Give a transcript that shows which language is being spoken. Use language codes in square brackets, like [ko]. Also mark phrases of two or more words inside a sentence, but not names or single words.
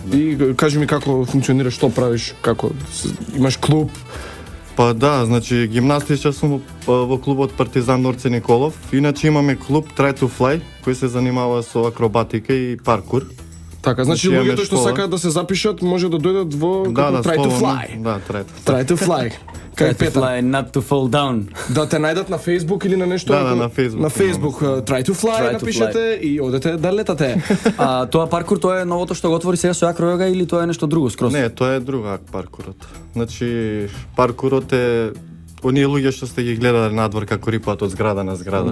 [mk] И кажи ми како функционира, што правиш, како имаш клуб? Па да, значи гимнастичар сум во клубот Партизан Норце Николов. Иначе имаме клуб Try to Fly, кој се занимава со акробатика и паркур. Така, значи имаме луѓето што школа. сакаат да се запишат може да дојдат во Try to Fly. Да, Try to Fly. Try to Fly. Кај Try to Петар. [en] fly, not to fall down. [mk] Да те најдат на Facebook или на нешто? Да, на Facebook. На Facebook Try to Fly Try to напишете и одете да летате. Тоа паркур, тоа е новото што го отвори сега со акројога или тоа е нешто друго скроз? Не, тоа е друга паркурот. Значи паркурот е оние луѓе што сте ги гледале надвор како рипаат од зграда на зграда.